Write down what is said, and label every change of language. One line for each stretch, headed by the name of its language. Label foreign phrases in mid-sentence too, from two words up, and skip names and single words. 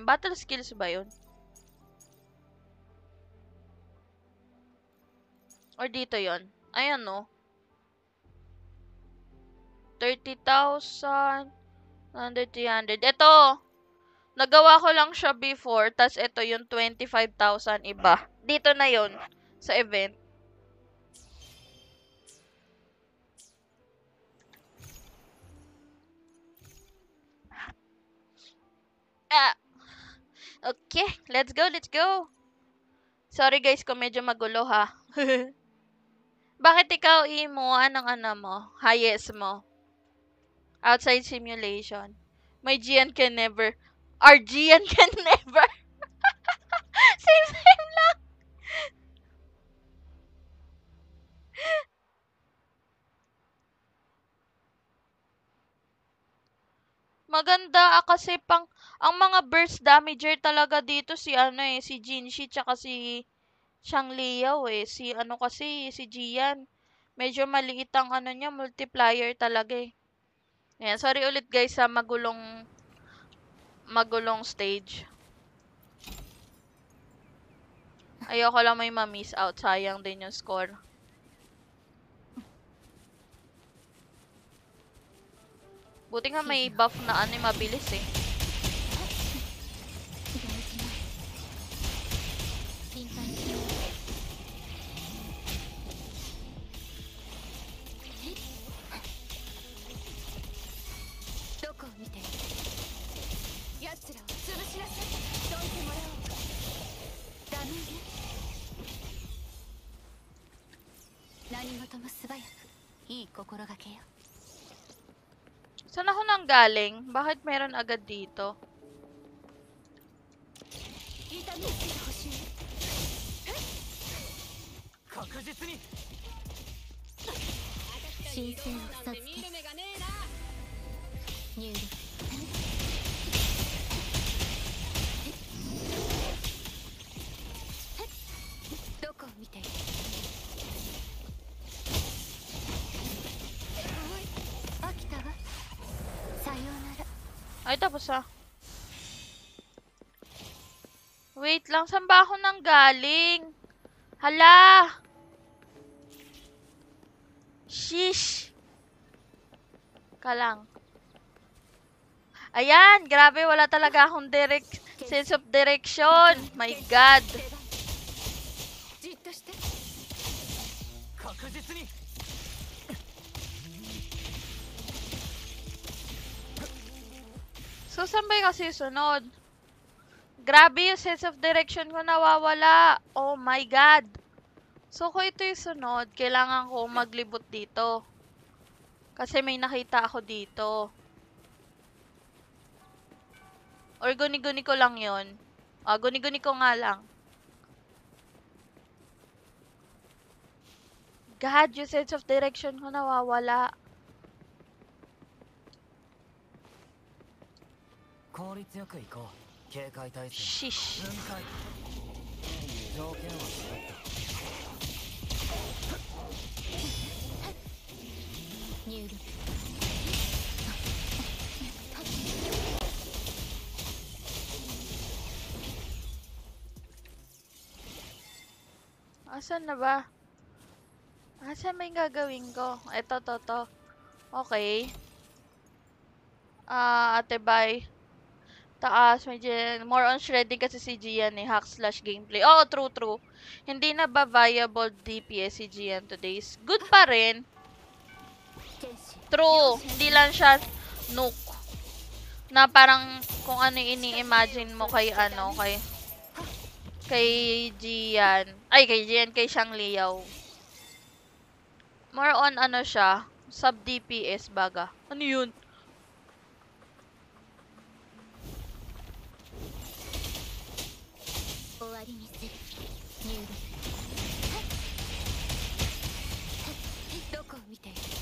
English: Battle skills
Filipino: ba yun? Or dito yon? Ayan no. 30,000, 100, 300. Ito, nagawa ko lang siya before, tas ito yung 25,000 iba. Dito na yon sa event. Ah, okay,
English: let's go, let's go.
Filipino: Sorry guys kung medyo magulo ha. Bakit ikaw, Imo? Anong ano mo? Highest mo?
English: Outside simulation. My GN can never. Our GN can never.
Filipino: Same lang. Maganda kasi ang mga
English: burst damager
Filipino: talaga dito si ano eh, si Jinshi tsaka si Xiang Liao eh. Si ano kasi, si Jian. Medyo maliit ang ano niya, multiplier talaga eh. Ayan, sorry ulit guys sa magulong stage. Ayoko lang may ma-
English: miss out.
Filipino: Sayang din yung score. Buti nga may buff na ano, mabilis eh.
Japanese: 心配しないどこを見てる奴らを潰しなさいどいてもらおうダメね何事も素早くいい心がけよ
Filipino: Saan ako nang galing? Bakit meron agad dito?
Japanese: 痛みつけてほしい確実に神聖を授け入力どこを見ている飽きたわさようなら
Filipino: Ay, tapos ah. Wait lang, saan ba ako nang galing? Hala! Shish! Kalang. Ayan, grabe, wala talaga akong
English: sense of direction. My God.
Japanese: じっとして確実に
Filipino: So, saan ba yung kasi sunod? Grabe yung
English: sense of direction
Filipino: ko nawawala.
English: Oh my God.
Filipino: So, kung ito yung sunod, kailangan ko maglibot dito. Kasi may nakita ako dito. Or guni-guni ko lang yon. Guni-guni ko nga lang. God, yung
English: sense of direction
Filipino: ko nawawala.
Japanese: 効率よく行こう警戒態勢
Filipino: Shish.
Japanese: 分解条件は揃った入力
Filipino: Asan na ba? Asan ba yung gagawin ko? Ito, to. Okay. Ate, bye. Taas, medyo,
English: more on shredding
Filipino: kasi si Gian eh, hack/gameplay. Oo, true. Hindi na ba
English: viable DPS
Filipino: si Gian today? Good pa rin.
Japanese: 天使
Filipino: True, hindi lang siya nuke. Na parang kung ano yung ini-imagine mo kay ano, kay Gian. Ay, kay Gian, kay Xiang Liao. More on ano siya,
English: sub DPS
Filipino: baga. Ano yun?
Japanese: 終わりにする入力どこを見ている